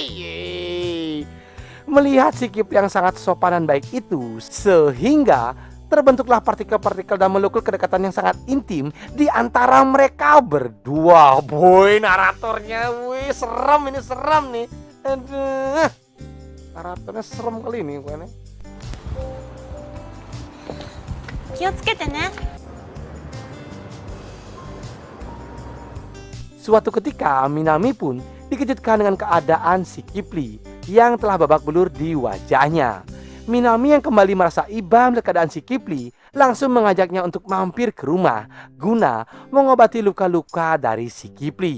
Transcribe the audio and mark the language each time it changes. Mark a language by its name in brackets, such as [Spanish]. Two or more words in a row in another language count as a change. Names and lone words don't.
[Indonesian] Melihat si Kipli yang sangat sopan dan baik itu, sehingga terbentuklah partikel-partikel dan molekul kedekatan yang sangat intim di antara mereka berdua. Boy, naratornya, wih, serem ini, serem nih. Aduh, naratornya serem kali ini gue nih. [Japanese] 気をつけてね。 [Indonesian] Suatu ketika Minami pun dikejutkan dengan keadaan si Kipli yang telah babak belur di wajahnya. Minami yang kembali merasa iba melihat keadaan si Kipli langsung mengajaknya untuk mampir ke rumah guna mengobati luka-luka dari si Kipli.